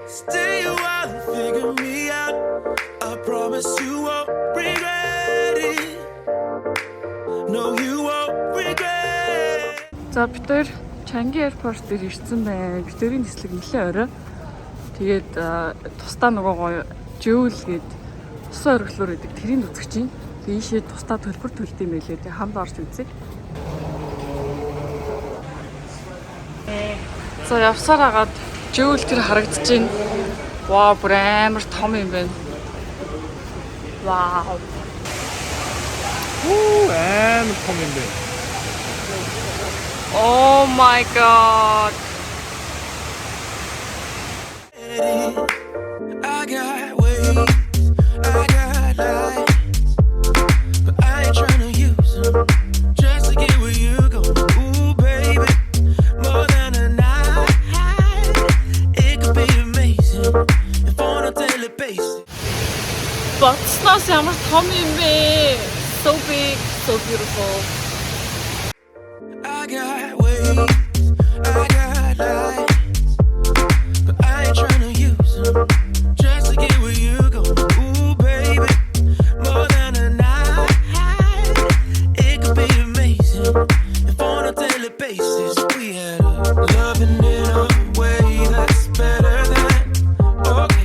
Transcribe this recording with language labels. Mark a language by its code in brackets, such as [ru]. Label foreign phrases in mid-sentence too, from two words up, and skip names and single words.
[en] Stay a while and figure me out. I promise you won't regret it. No, you won't regret. [mn] За бид хоёр Changi airport дээр ирсэн байна. Бид хоёрын нислэг нэлээ орой. Тэгээд тусдаа нөгөө гоё жөөл гээд усан оргилуур гэдэг тэрийг үзэж чинь. Тэгээд ийшээ тусдаа төлбөр төлд юм байлээ. Тэгээд хамт орж үзье. За явсаар хагаад жөөл тэр харагдаж байна. Вау, бүр амар том юм байна. Вау. амар том юм бэ. [en] Oh my god. I got ways, I got lights, but I ain't tryna use them just to get where you go. Ooh, baby, more than a night, it could be amazing if on a daily basis. [mn] Боцноос ямар том юм бэ? [en] So big, so beautiful. I got ways, I got lights, but I ain't tryna use them just to get where you go. Ooh, baby, more than a night, it could be amazing if on a daily basis we had loving in a way that's better than okay.